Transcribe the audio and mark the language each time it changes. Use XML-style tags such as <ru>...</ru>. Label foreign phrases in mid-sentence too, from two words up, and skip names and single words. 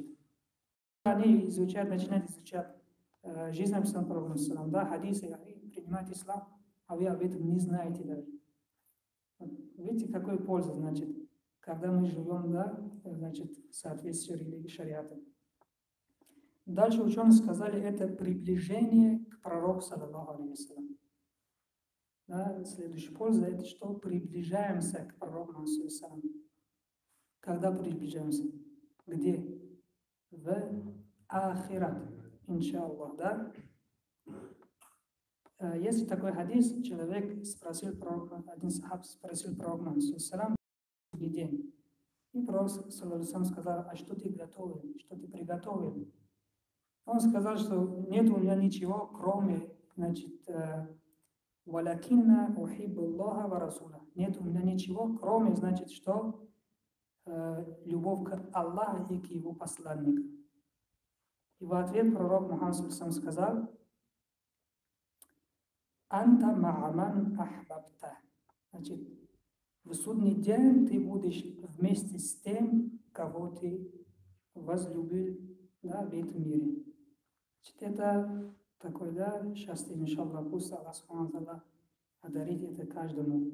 <ru>Они изучают, начинают изучать жизнь пророка, да, хадисы, они принимают ислам, а вы об этом не знаете даже. Вот, видите, какой польза, значит, когда мы живем, да, значит, в соответствии с религией шариата. Дальше ученые сказали, это приближение к пророку,</ru> <ar>صلى الله عليه وسلم.</ar> <ru>Да, следующая польза, это что? Приближаемся к пророку,</ru> <ar>صلى الله عليه وسلم.</ar> <ru>Когда приближаемся? Где? В ахират, иншаллах, да? Есть такой хадис, человек спросил пророка, один сахаб спросил пророка,</ru> <ar>صلى الله عليه وسلم,</ar> <ru>день. И пророк,</ru> <ar>صلى الله عليه وسلم,</ar> <ru>сказал: а что ты готовил? Что ты приготовил? Он сказал, что нет у меня ничего, кроме, значит,</ru> <ar>«ولكني أحب الله ورسوله».</ar> <ru>Нет у меня ничего, кроме, значит, что любовь к Аллаху и к его посланнику. И в ответ пророк Мухаммад сказал:</ru> <ar>«أنت مع من أحببت».</ar> <ru>Значит, в судный день ты будешь вместе с тем, кого ты возлюбил, да, в этом мире. Значит, это такой, да, счастье, иншаллах, пусть Аллах субхану одарит это каждому.</ru>